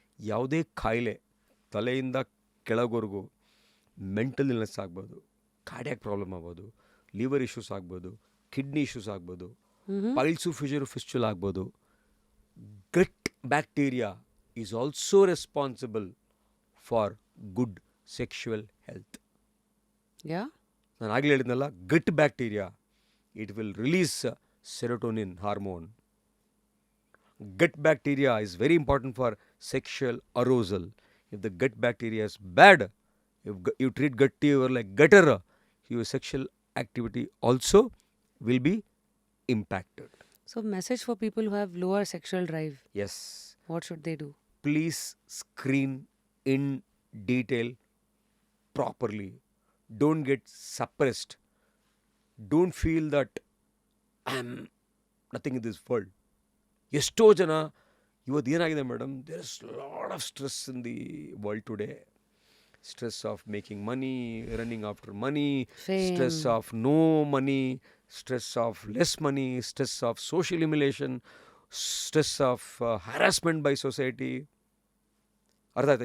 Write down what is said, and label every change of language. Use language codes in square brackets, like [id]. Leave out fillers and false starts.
[kn] ಯಾವುದೇ ಕಾಯಿಲೆ ತಲೆಯಿಂದ ಕೆಳಗೋರ್ಗೂ ಮೆಂಟಲ್ ಇಲ್ನೆಸ್ ಆಗ್ಬೋದು, ಕಾರ್ಡಿಯಾಕ್ ಪ್ರಾಬ್ಲಮ್ ಆಗ್ಬೋದು, ಲಿವರ್ ಇಶ್ಯೂಸ್ ಆಗ್ಬೋದು, ಕಿಡ್ನಿ ಇಶ್ಯೂಸ್ ಆಗ್ಬೋದು, ಪೈಲ್ಸು ಫಿಸ್ಚುಲ್ ಆಗ್ಬೋದು. [en] Gut bacteria is also responsible for good sexual health. [kn] ನಾನು ಆಗಲೇ ಹೇಳಿದ್ನಲ್ಲ, [en] Gut bacteria it will release serotonin hormone. Gut bacteria is very important for sexual arousal. If the gut bacteria is bad, if you treat gut fever like gutter, your sexual activity also will be impacted. So message for people who have lower sexual drive. Yes. What should they do? Please screen in detail properly. Don't get suppressed. Don't feel that I am nothing in this world. [kn] ಎಷ್ಟೋ ಜನ ಇವತ್ತು ಏನಾಗಿದೆ [en] Madam, there is lot of stress in the world today. Stress of making money, running after money, stress of no money, stress of less money, stress of social emulation, stress of harassment by society. [kn] ಅರ್ಥ ಆಯ್ತಾ?